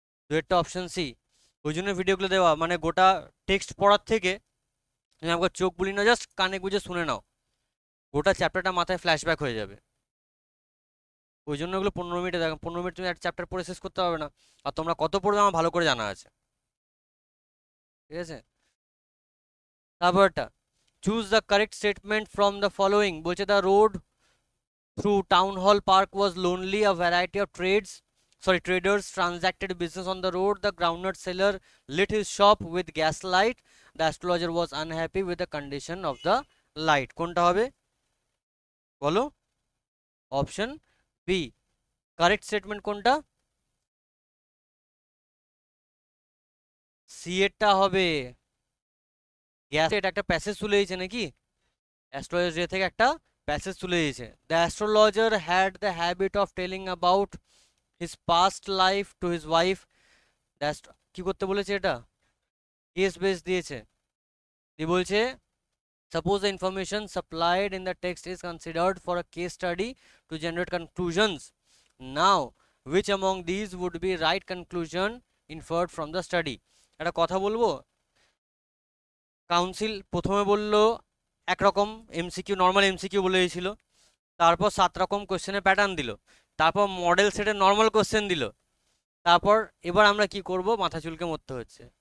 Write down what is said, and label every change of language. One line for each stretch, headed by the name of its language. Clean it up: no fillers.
Bangla: দুয়েরটা option C. ওই জন্য ভিডিওগুলো দেওয়া, মানে গোটা টেক্সট পড়ার থেকে তুমি আমাকে চোখ বুলি না, জাস্ট কানে গুঁজে শুনে নাও, গোটা চ্যাপ্টারটা মাথায় ফ্ল্যাশব্যাক হয়ে যাবে। ওই জন্য ওগুলো 15 মিনিটে দেখো, 15 মিনিট তুমি একটা চ্যাপ্টার পড়ে শেষ করতে পারবে না। আর তোমরা কত পড়বে আমার ভালো করে জানা আছে, ঠিক আছে?
English: তারপরটা, choose the correct statement from the following.
Bangla: বলছে
English: The road through Town Hall Park was lonely. A variety of traders transacted business on the road. The groundnut seller lit his shop with gaslight. The astrologer was unhappy with the condition of the light.
Bangla: কোনটা হবে বলো? Option B. Correct statement কোনটা? C এরটা হবে। Gas, এটা একটা passage তুলে দিয়েছে নাকি? অ্যাস্ট্রোলজি থেকে একটা প্যাসেজ তুলে দিয়েছে।
English: The astrologer had the habit of telling about his past life to his wife.
Bangla: কি করতে বলেছে এটা? কেস বেস দিয়েছে। দিয়ে বলছে,
English: suppose the information supplied in the text is considered for a case study to generate conclusions. Now which among these would be right conclusion inferred from the study?
Bangla: একটা কথা বলবো, কাউন্সিল প্রথমে বলল একরকম MCQ, normal MCQ বলে দিয়েছিল, তারপর 7 রকম কোশ্চেনের প্যাটার্ন দিল, তারপর মডেল সেটের নর্মাল কোশ্চেন দিল, তারপর এবার আমরা কি করব, মাথা চুলকে মরতে হচ্ছে।